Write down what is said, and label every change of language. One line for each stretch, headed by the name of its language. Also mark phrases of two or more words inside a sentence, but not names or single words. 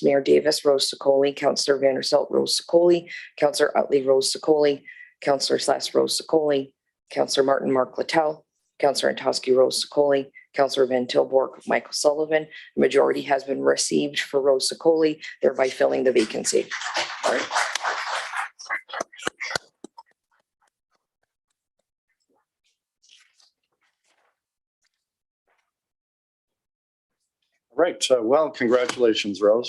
English: Mayor Davis, Rose Sokoli, Councillor Vanderstelt, Rose Sokoli, Councillor Utley, Rose Sokoli, Councillor Sless, Rose Sokoli, Councillor Martin, Mark Littell, Councillor Antosky, Rose Sokoli, Councillor Van Tilburg, Michael Sullivan. The majority has been received for Rose Sokoli, thereby filling the vacancy. All right. Right, well, congratulations, Rose.